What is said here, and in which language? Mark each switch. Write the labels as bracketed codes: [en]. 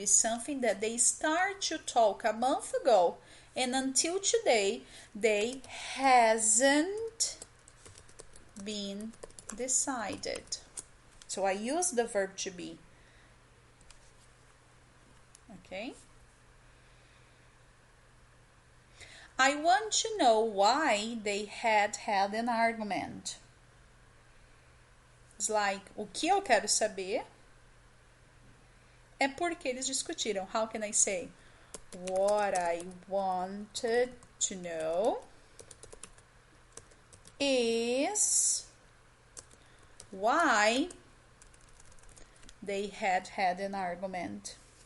[en] Is something that they start to talk a month ago, and until today they hasn't been decided. So I use the verb to be. Okay? I want to know why they had an argument. It's like, [pt] o que eu quero saber é porque eles discutiram. [en] How can I say? What I wanted to know is why they had an argument.